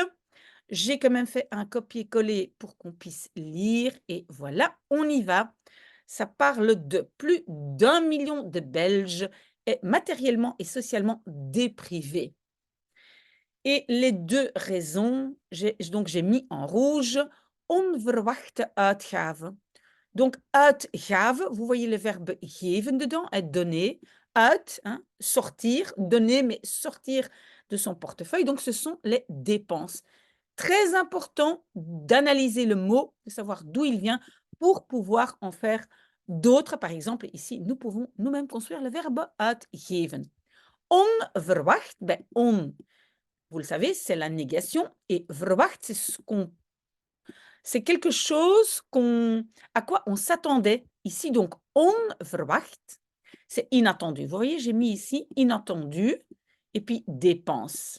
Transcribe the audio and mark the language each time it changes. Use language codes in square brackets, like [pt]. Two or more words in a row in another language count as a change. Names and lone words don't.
[fr] J'ai quand même fait un copier-coller pour qu'on puisse lire et voilà, on y va. Ça parle de plus d'1 million de Belges est matériellement et socialement déprivés. Et les 2 raisons, j'ai mis en rouge [nl] onverwachte uitgaven. [fr] Donc uitgaven, vous voyez le verbe geven dedans, être donner, uit, hein, sortir, donner, mais sortir de son portefeuille. Donc ce sont les dépenses. Très important d'analyser le mot, de savoir d'où il vient pour pouvoir en faire d'autres. Par exemple, ici, nous pouvons nous-mêmes construire le verbe uitgeven. Onverwacht, on, vous le savez, c'est la négation et verwacht, c'est quelque chose à quoi on s'attendait. Ici, donc, onverwacht, c'est inattendu. Vous voyez, j'ai mis ici inattendu et puis dépense.